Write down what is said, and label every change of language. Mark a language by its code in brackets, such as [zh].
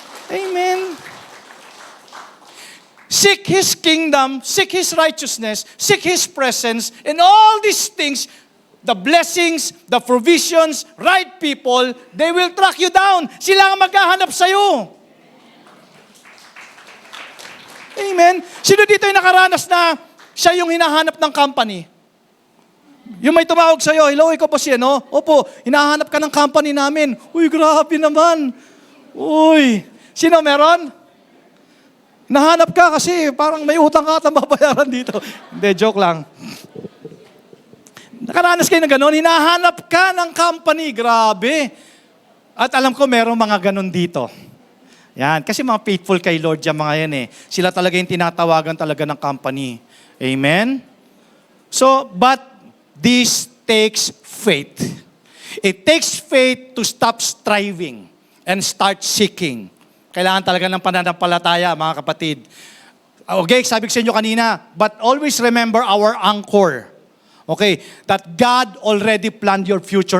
[en] Amen. Seek His kingdom, seek His righteousness, seek His presence, and all these things, the blessings, the provisions, right people, they will track you down. [tl] Sila ang maghahanap sa'yo. Amen. Sino dito yung nakaranas na siya yung hinahanap ng company? Yung may tumawag sa'yo, hello, ikaw po siya, no? Opo, hinahanap ka ng company namin. Uy, grabe naman. Uy, sino meron? Nahanap ka kasi parang may utang ka at mababayaran dito. Hindi, joke lang. Nakaranas kayo ng gano'n, hinahanap ka ng company, grabe. At alam ko, merong mga gano'n dito. Yan, kasi mga faithful kay Lord yan mga yan eh. Sila talaga yung tinatawagan talaga ng company. Amen? [en] So, but this takes faith. It takes faith to stop striving and start seeking. [tl] Kailangan talaga ng pananampalataya, mga kapatid. Okay, sabi ko sa inyo kanina, [en] but always remember our anchor. Okay, that God already planned your future.